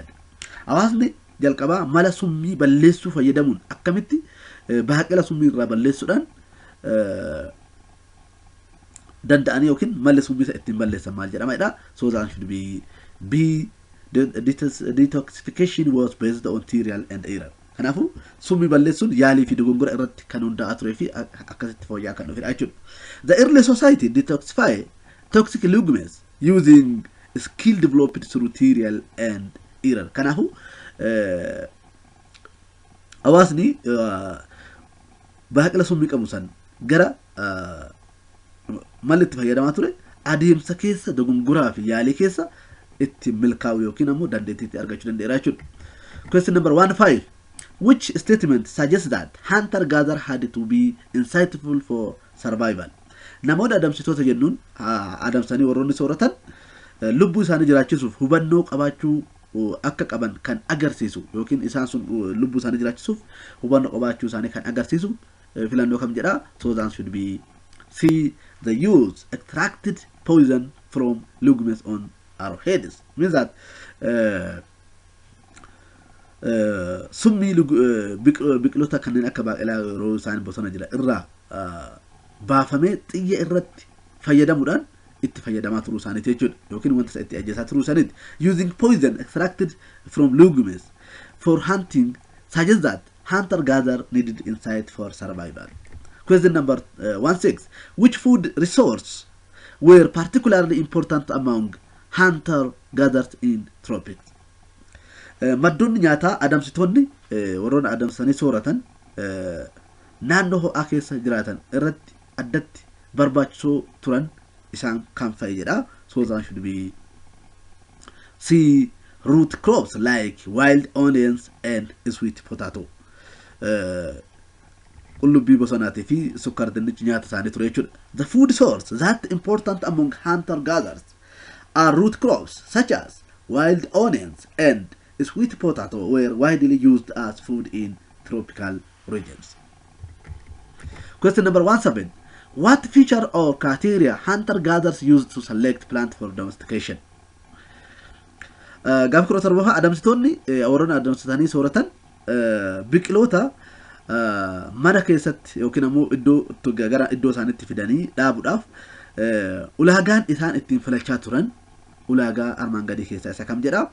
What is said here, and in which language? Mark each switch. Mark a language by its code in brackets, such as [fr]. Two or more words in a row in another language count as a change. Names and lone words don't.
[om] Hawaasni jalqabaa mala summii balleessuu fayyadamuun akkamitti baaqela summii irraa balleessuudhaan danda'anii yookiin malli summii isa ittiin balleessan maal jedhama. [en] So that should be B. Detoxification was based on trial and error. [om] Kanaafu summii balleessuun yaalii fi dogongora irratti kan hundaa'aa turee fi akkasitti fooyya'aa kan dhufedha jechuudha. [en] The early society detoxify toxic legumes using skill developed through trial and error. [om] Kanaafu hawaasni baaqela summii qabu san gara malli itti fayyadamaa ture adeemsa keessa dogongoraa fi yaalii keessa itti milkaa'u yookiin ammoo dandeettii argachuu danda'eera jechuudha. [en] Question number 15. Which statement suggests that hunter-gatherer had to be insightful for survival? [om] Namoota adamsitoota jennuun adamsanii warroonni sooratan lubbuu isaanii jiraachisuuf hubannoo qabaachuu akka qaban kan agarsiisu yookiin isaan sun lubbuu isaanii jiraachisuuf hubannoo qabaachuu isaanii kan agarsiisu filannoo kam jedha. [en] So that should be C. The use extracted poison from legumes on our heads. Means that [om] summii biqiloota kanneen akka baaqelaa yeroo isaan bosona jira irraa baafamee xiyya irratti fayyadamuudhaan itti fayyadamaa turuu isaaniiti jechuudha yookiin wanta isa itti ajjeesaa turuu isaaniiti. [en] Using poison extracted from legumes for hunting suggests that hunter-gatherer needed insight for survival. Question number 16. Which food resources were particularly important among hunter-gatherers in tropics? [om] Maddoonni nyaataa adamsitoonni warroonni adamsanii sooratan naannoo ho'aa keessa jiraatan irratti addatti barbaachisoo turan isaan kan fa'i jedha. [en] So that should be C. Root crops like wild onions and sweet potato. [om] Qullubbii bosonaatii fi sukkar dinnichi nyaata isaanii ture jechuudha. [en] The food source that important among hunter-gatherers are root crops such as wild onions and sweet potato were widely used as food in tropical regions. Question number 17. What feature or criteria hunter-gatherers used to select plant for domestication? [om] Gaaf kudha torbaffaa adamsitoonni warroonni adamsitanii sooratan biqiloota mana keessatti yookiin ammoo gara iddoo isaaniitti fidanii dhaabuudhaaf ulaagaan isaan ittiin filachaa turan ulaagaa armaan gadii keessaa isa kam jedha.